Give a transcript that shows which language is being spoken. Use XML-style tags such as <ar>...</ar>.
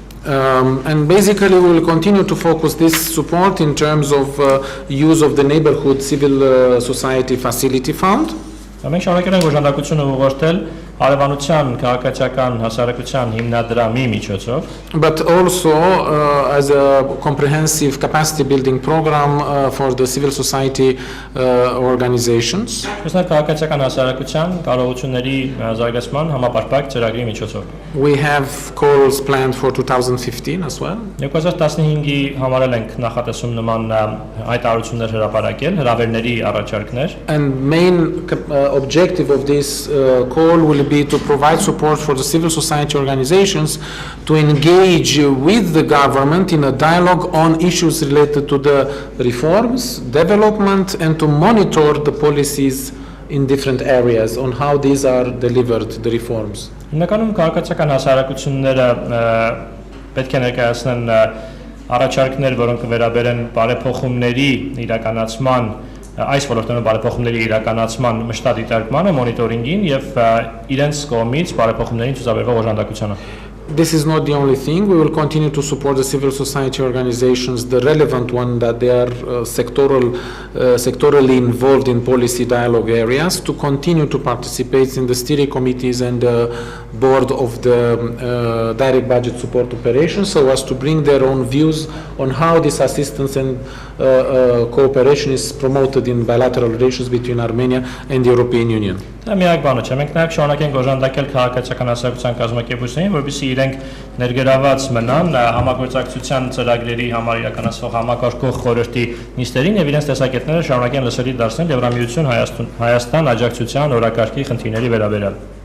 <en>And basically we will continue to focus this support in terms of use of the Neighborhood Civil Society Facility Fund.</en> <hy>Մենք շարունակել ենք օժանդակությունը ուղղորդել արևանության քաղաքացիական հասարակության հիմնադրամի միջոցով</hy> <en>but also as a comprehensive capacity building program for the civil society organizations.</en> <hy>Այսինքն քաղաքացիական հասարակության կարողությունների զարգացման համապարփակ ծրագրի միջոցով</hy> <en>We have calls planned for 2015 as well.</en> <hy>2015-ի համարել ենք նախատեսում նման հայտարարություններ հրապարակել, հրավերների առաջարկներ</hy> <en>And main objective of this call will be to provide support for the civil society organizations to engage with the government in a dialogue on issues related to the reforms, development, and to monitor the policies in different areas on how these are delivered, the reforms.</en> <hy>Հիմնականում քաղաքացիական հասարակությունները պետք է ներկայացնեն առաջարկներ, որոնք կվերաբերեն բարեփոխումների իրականացման այս ոլորտներում բարեփոխումների իրականացման մշտադիտարկմանը, մոնիտորինգին եւ իրենց կողմից բարեփոխումներին ցուցաբերվող օժանդակությանը։</hy> <en>This is not the only thing. We will continue to support the civil society organizations, the relevant one that they are sectorally involved in policy dialogue areas, to continue to participate in the steering committees and the board of the direct budget support operations, so as to bring their own views on how this assistance and cooperation is promoted in bilateral relations between Armenia and the European Union.</en> <hy>Դա միակ բանը չէ, մենք նաև շարունակենք օժանդակել քաղաքացիական հասարակության կազմակերպություններին, որպեսզի իրենք ներգրաված մնան համագործակցության ծրագրերի համար իրականացվող համակարգող խորհրդի նիստերին եւ իրենց տեսակետները շարունակեն լսելի դարձնել Եվրամիություն Հայաստան աջակցության օրակարգի խնդիրների վերաբերյալ։</hy>